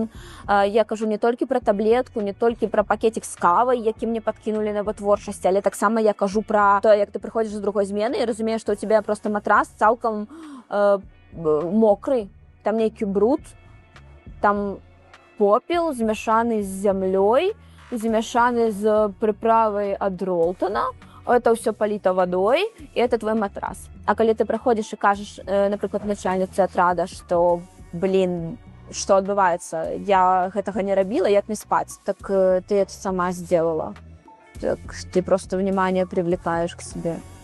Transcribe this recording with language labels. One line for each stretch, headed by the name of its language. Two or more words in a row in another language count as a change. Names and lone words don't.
Belarusian: Я кажу не толькі пра таблетку, не толькі пра пакетик з кавай, які мне падкінулі на вытворчасці, але таксама я кажу пра то, як ты прыходзіш з другой змены і разумееш, што ў цябе проста матрас цалкам мокры, там нейкі бруд, там попел змяшаны з зямлёй, змяшаны з прыправай ад Ролтона. Это ўсё паліта вадой, і это твой матрас. А калі ты прыходзіш і кажаш, напрыклад, начальніцы атрада, што, што адбываецца, я гэтага не рабіла, як мне спаць,
Russian: так ты это сама сделала. Так ты просто внимание привлекаешь к себе.